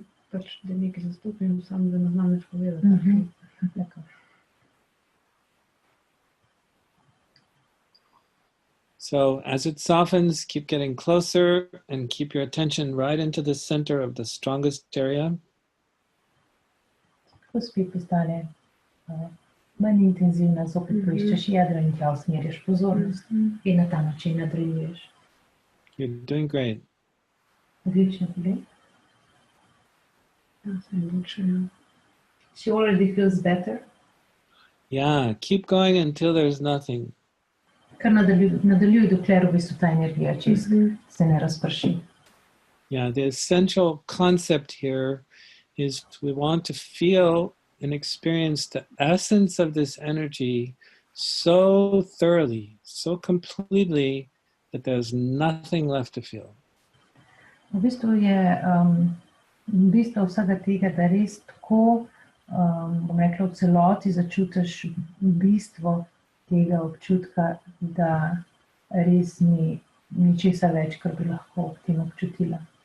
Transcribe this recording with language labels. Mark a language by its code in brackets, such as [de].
[sl] Pač, da nekaj zastopim, samo da ne znam več povedati. [en] So as it softens, keep getting closer and keep your attention right into the center of the strongest area. [sl] Ko spet postane manj intenzivna, zopet poiščeš jedro in tja usmerjaš pozornost in na ta način nadaljuješ. [en] You're doing great. [sl] Odlično, tudi. Ja, sem boljše, ja. [en] She already feels better. Yeah, keep going until there's nothing. [sl] Kar nadaljuj, dokler v bistvu ta energija čisto se ne razprši. [en] Yeah, the essential concept here is we want to feel and experience the essence of this energy so thoroughly, so completely that there's nothing left to feel. [sl] V bistvu je bistvo vsega tega, da res tako, bom rekla, v celoti začutiš bistvo tega občutka, da res ni ničesar več, kar bi lahko ob tem občutila.